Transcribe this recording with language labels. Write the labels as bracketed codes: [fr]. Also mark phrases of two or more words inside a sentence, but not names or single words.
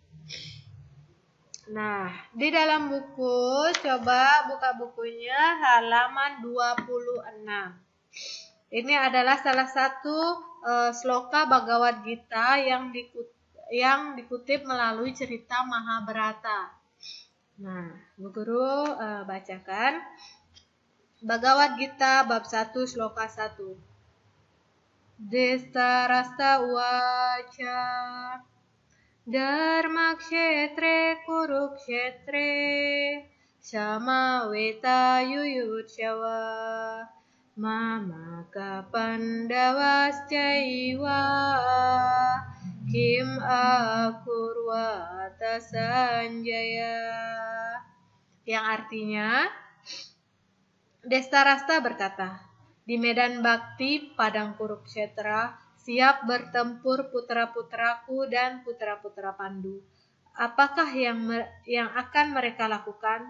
[id] Nah, di dalam buku, coba buka bukunya halaman 26. Ini adalah salah satu sloka Bhagavad Gita yang dikutip melalui cerita Mahabharata. Nah, Bu Guru bacakan. Bhagavad Gita bab 1 sloka 1. [sa] Destarasta uvaca Dharmakshetre Kurukshetre Samaveta Yuyutshawa Mamaka Pandavascaiva Kim akurvata Sanjaya. [id] Yang artinya, Destarasta berkata, di medan bakti padang Kurukshetra siap bertempur putra-putraku dan putra-putra Pandu. Apakah yang akan mereka lakukan?